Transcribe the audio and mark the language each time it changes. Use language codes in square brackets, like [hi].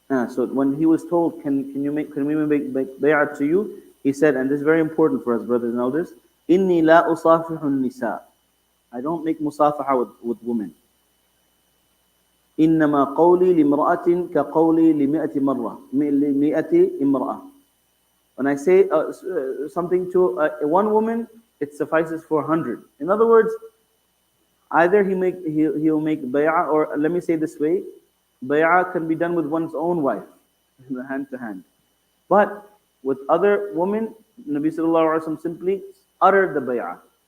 [en] So when he was told, can we make bay'at to you? He said, and this is very important for us, brothers and elders, [ar] Inni la usafihun nisa. [en] I don't make musafaha with women. [ar] إنما قولي لامرأة كقولي لمئة مرة لمئة امرأة. [en] When I say something to one woman, it suffices for 100. In other words, either he'll make bay'ah, or let me say this way, bay'ah can be done with one's own wife, hand to hand. But with other women, Nabi Sallallahu Alaihi Wasallam simply uttered the bay'ah.